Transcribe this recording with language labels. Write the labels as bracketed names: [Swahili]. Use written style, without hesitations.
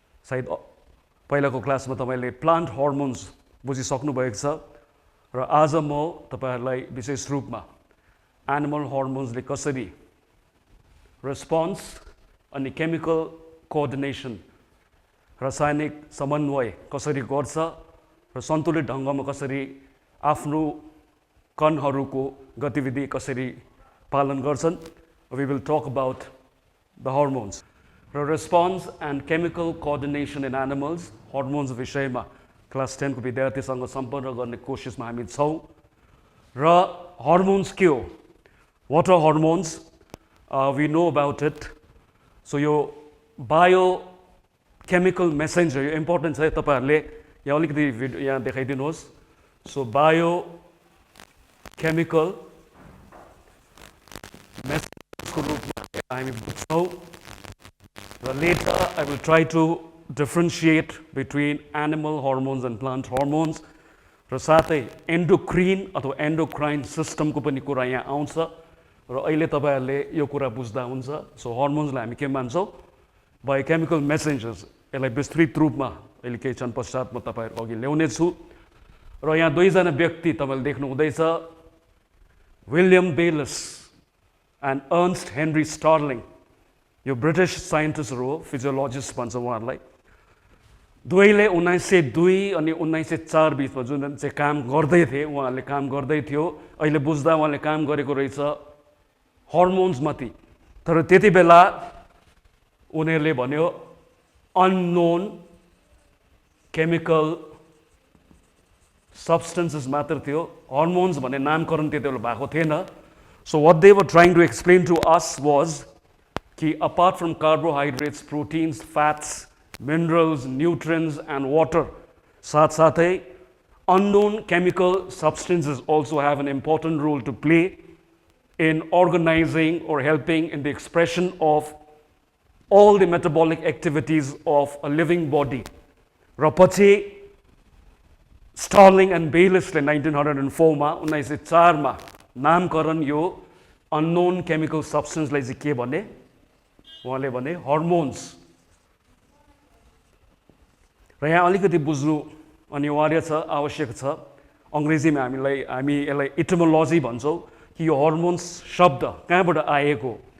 [Nepali] सायद पहिलाको क्लासमा तपाईँले प्लान्ट हर्मोन्स बुझिसक्नु भएको छ र आज म तपाईँहरूलाई विशेष रूपमा एनिमल हर्मोन्सले कसरी रेस्पोन्स अनि केमिकल कोअर्डिनेसन, रासायनिक समन्वय कसरी गर्छ र सन्तुलित ढङ्गमा कसरी आफ्नो कणहरूको गतिविधि कसरी पालन गर्छन्, [English] we will talk about the hormones. [Nepali] Response and chemical coordination in animals, hormones विषयमा क्लास 10 को विद्यार्थीसँग सम्पर्क गर्ने कोसिसमा हामी छौँ. र hormones के हो, [English] what are hormones, we know about it. [Nepali] So यो biochemical messenger यो इम्पोर्टेन्ट छ. तपाईँहरूले यहाँ अलिकति भिडियो यहाँ देखाइदिनुहोस्. सो biochemical messenger हामी बुझ्छौँ र [English] later I will try to differentiate between animal hormones and plant hormones. [Nepali] र साथै एन्डोक्रिन अथवा एन्डोक्राइन सिस्टमको पनि कुरा यहाँ आउँछ र अहिले तपाईँहरूले यो कुरा बुझ्दा हुन्छ. सो हर्मोन्सलाई हामी के मान्छौँ, बायोकेमिकल मेसेन्जर्स. यसलाई विस्तृत रूपमा अहिले केही क्षण पश्चात म तपाईँहरू अघि ल्याउने छु. र यहाँ 2 जना व्यक्ति तपाईँले देख्नु हुँदैछ, विलियम बेलिस एन्ड अर्न्स्ट हेनरी स्टार्लिङ. यो ब्रिटिस साइन्टिस्टहरू हो, फिजियोलोजिस्ट भन्छ उहाँहरूलाई. दुवैले 1902 अनि 1904 बिचमा जुन चाहिँ काम गर्दै थिए, उहाँहरूले काम गर्दै थियो. अहिले बुझ्दा उहाँले काम गरेको रहेछ हर्मोन्समाथि. तर त्यति बेला उनीहरूले भन्यो अननोन केमिकल सब्सटेन्सेस मात्र थियो, हर्मोन्स भन्ने नामकरण त्यति बेला भएको थिएन. [English] So what they were trying to explain to us was [Nepali] कि [English] apart from carbohydrates, proteins, fats, minerals, nutrients and water, [Nepali] साथ-साथै [English] unknown chemical substances also have an important role to play in organizing or helping in the expression of all the metabolic activities of a living body. [Nepali] र पछि स्टार्लिङ and बेलिसले 1904 मा नामकरण यो unknown chemical सब्सटेन्सलाई चाहिँ के भने, उहाँले भने हर्मोन्स. र यहाँ अलिकति बुझ्नु अनिवार्य छ, आवश्यक छ. अङ्ग्रेजीमा हामी यसलाई इटिमोलोजी भन्छौँ कि यो हर्मोन्स शब्द कहाँबाट आएको.